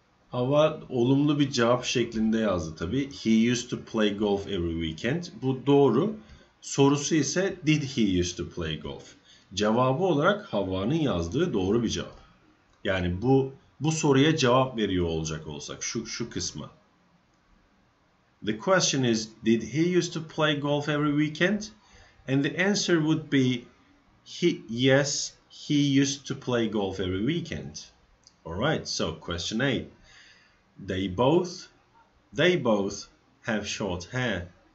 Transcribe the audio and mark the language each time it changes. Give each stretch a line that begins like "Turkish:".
Turkish: Havva olumlu bir cevap şeklinde yazdı tabii.
English: He used to play golf every weekend.
Turkish: Bu doğru. Sorusu ise
English: did he used to play golf?
Turkish: Cevabı olarak Havva'nın yazdığı doğru bir cevap. Yani bu soruya cevap veriyor olacak olsak şu kısma.
English: The question is, did he used to play golf every weekend? And the answer would be yes, he used to play golf every weekend. All right, so question 8. They both have short hair.